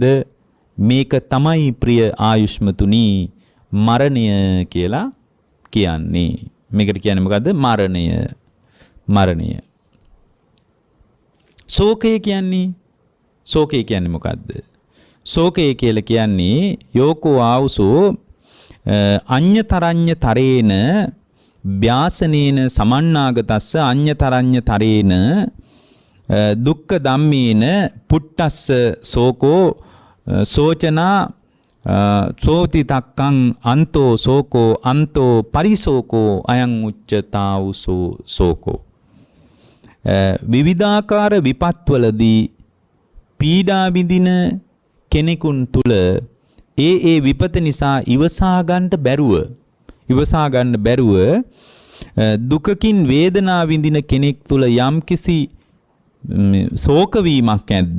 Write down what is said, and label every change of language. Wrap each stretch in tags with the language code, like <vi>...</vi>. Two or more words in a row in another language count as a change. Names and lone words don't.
<si>මේක තමයි ප්‍රිය ආයුෂ්මතුනි මරණය කියලා කියන්නේ. මේකට කියන්නේ මොකද්ද? මරණය. මරණය. ශෝකය කියන්නේ මොකද්ද? ශෝකය කියලා කියන්නේ</si> <pi>යෝකෝ ආවුසෝ අඤ්‍යතරඤ්‍ය තරේන ව්‍යාසනේන සමන්නාගතස්ස අඤ්‍යතරඤ්‍ය තරේන දුක්ඛ ධම්මේන පුට්ටස්ස සෝකෝ සෝචනා සෝති තක්කං අන්තෝ සෝකෝ අන්තෝ පරිසෝකෝ අයං උච්චතාවුසෝ සෝකෝ.</pi> <si>විවිධාකාර විපත්වලදී පීඩා විඳින කෙනෙකුන් තුල ඒ විපත නිසා ඉවසා ගන්න බැරුව දුකකින් වේදනා විඳින කෙනෙක් තුල යම්කිසි ශෝක වීමක් ඇද්ද?</si>